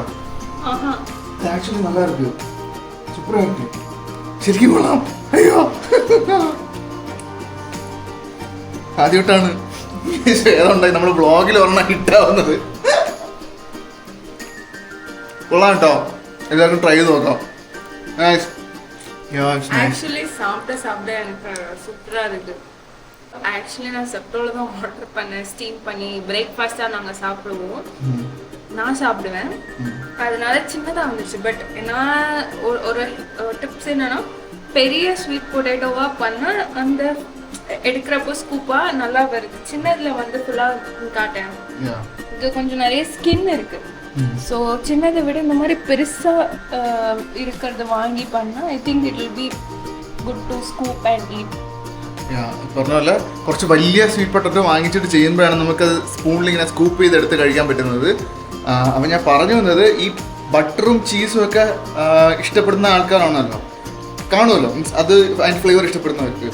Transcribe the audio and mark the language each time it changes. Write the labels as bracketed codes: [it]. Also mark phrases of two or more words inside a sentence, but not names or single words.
[ml] ആക്ച്വലി നല്ലായിരിക്കും, സൂപ്പറായിരിക്കും, ശരിക്കും കൊള്ളാം. അയ്യോ ആദ്യമായിട്ടാണ് ഏതുണ്ടായി നമ്മൾ ബ്ലോഗിൽ ഒരെണ്ണം ഇട്ടാവുന്നത്. കൊള്ളാം കേട്ടോ, എല്ലാവർക്കും ട്രൈ ചെയ്ത് നോക്കാം. [ta] ஆக்சுவலி சாப்பிட எனக்கு சூப்பரா இருக்கு. ஆக்சுவலி நான் செப்டோல தான் ஆர்டர் பண்ணேன், ஸ்டீம் பண்ணி பிரேக்ஃபாஸ்ட் தான் நாங்கள் சாப்பிடுவோம். நான் சாப்பிடுவேன், அதனால சின்னதாக வந்துச்சு. பட் நான் ஒரு டிப்ஸ் என்னன்னா, பெரிய [en] sweet potato [ta] பண்ணால் அந்த எடுக்கிறப்போ ஸ்கூப்பாக நல்லா வருது. சின்னதில் வந்து ஃபுல்லாக காட்டேன், இது கொஞ்சம் நிறைய ஸ்கின் இருக்கு. ஸோ சின்னதை விட இந்த மாதிரி பெருசாக இருக்கிறத வாங்கி பண்ணால் [en] I think it will be good to scoop and eat. [ml] പറഞ്ഞ പോലെ കുറച്ച് വലിയ [en] sweet potato [ml] വാങ്ങിച്ചിട്ട് ചെയ്യുമ്പോഴാണ് നമുക്കത് സ്പൂണിൽ ഇങ്ങനെ സ്കൂപ്പ് ചെയ്തെടുത്ത് കഴിക്കാൻ പറ്റുന്നത്. അപ്പം ഞാൻ പറഞ്ഞു വന്നത്, ഈ ബട്ടറും ചീസും ഒക്കെ ഇഷ്ടപ്പെടുന്ന ആൾക്കാരാണല്ലോ, കാണുമല്ലോ, മീൻസ് അത് അതിൻ്റെ ഫ്ലേവർ ഇഷ്ടപ്പെടുന്നവർക്ക്.